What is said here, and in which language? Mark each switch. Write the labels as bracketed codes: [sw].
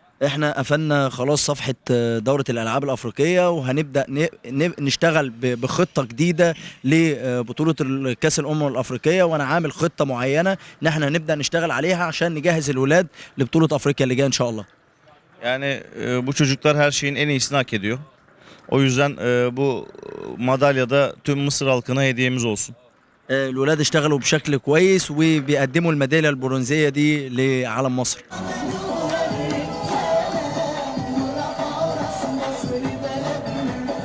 [ar] احنا قفلنا خلاص صفحة دورة الألعاب الأفريقية وهنبدأ نشتغل بخطة جديدة لبطولة كأس الأمم الأفريقية، وأنا عامل خطة معينة إن احنا نبدأ نشتغل عليها عشان نجهز الولاد لبطولة أفريقيا اللي جاية إن شاء الله. [tr] Yani bu çocuklar her şeyin en iyisini hak ediyor. O yüzden bu madalya da tüm Mısır halkına hediyemiz olsun. [ar] الولاد اشتغلوا بشكل كويس وبيقدموا الميدالية البرونزية دي لعلم مصر.